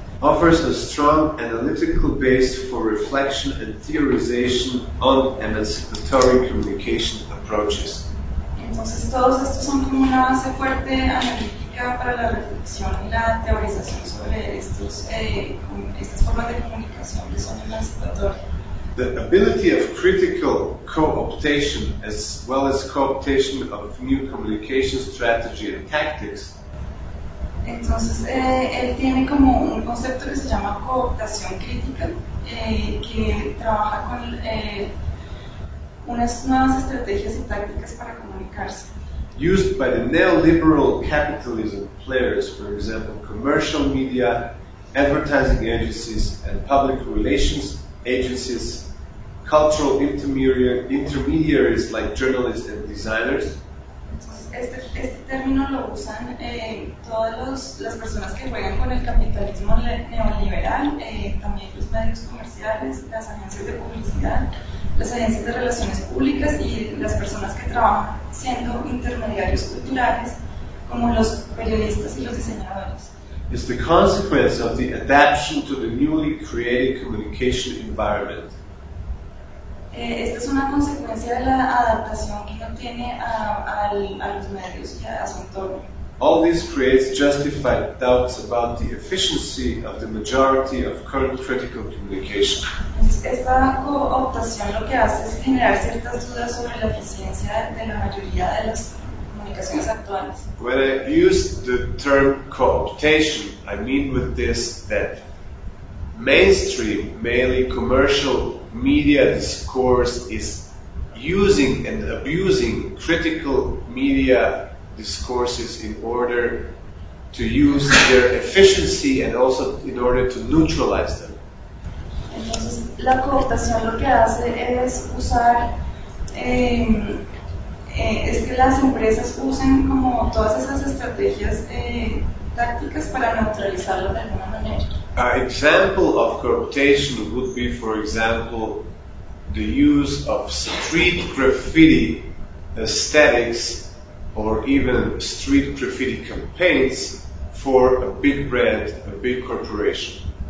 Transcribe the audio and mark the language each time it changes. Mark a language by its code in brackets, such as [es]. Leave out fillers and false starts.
[en] Offers a strong analytical base for reflection and theorization on emancipatory communication approaches. [es] Entonces todos estos son como una base fuerte analítica para la reflexión y la teorización sobre estos, estas formas de comunicación que son emancipatorias. [en] The ability of critical co-optation as well as co-optation of new communication strategy and tactics. [es] Entonces él tiene como un concepto que se llama co-optación crítica que trabaja con unas nuevas estrategias y tácticas para comunicarse. [en] Used by the neoliberal capitalism players, for example, commercial media, advertising agencies, and public relations agencies, cultural intermediaries like journalists and designers. [es] Este término lo usan todas las personas que juegan con el capitalismo neoliberal, también los medios comerciales, las agencias de publicidad, las agencias de relaciones públicas y las personas que trabajan siendo intermediarios culturales, como los periodistas y los diseñadores. [en] It's the consequence of the adaptation to the newly created communication environment. [es] Esta es una consecuencia de la adaptación que uno tiene a los medios y a su entorno. [en] All this creates justified doubts about the efficiency of the majority of current critical communication. [es] Esta cooptación lo que hace es generar ciertas dudas sobre la eficiencia de la mayoría de las comunicaciones actuales. [en] When I use the term cooptation, I mean with this that mainstream, mainly commercial media discourse is using and abusing critical media discourses in order to use their efficiency and also in order to neutralize them. [es] Entonces, la cooptación lo que hace es usar, es que las empresas usen como todas esas estrategias tácticas para neutralizarlo de alguna manera. [en] An example of cooptation would be, for example, the use of street graffiti aesthetics or even street graffiti campaigns for a big brand, a big corporation.